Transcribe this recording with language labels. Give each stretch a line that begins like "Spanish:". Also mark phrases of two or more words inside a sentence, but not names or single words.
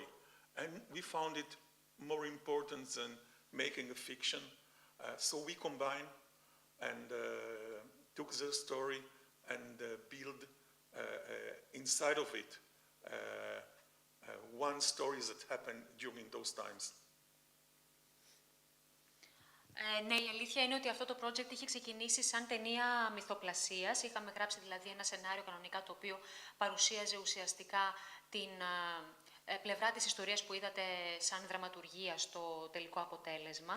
English: And we found it more important than making a fiction. So we combined and took their story and build inside of it one story that happened during those times.
Greek: Ναι, η αλήθεια είναι ότι αυτό το project είχε ξεκινήσει σαν ταινία μυθοπλασίας. Είχαμε γράψει δηλαδή ένα σενάριο κανονικά το οποίο παρουσίαζε ουσιαστικά την πλευρά της ιστορίας που είδατε σαν δραματουργία στο τελικό αποτέλεσμα.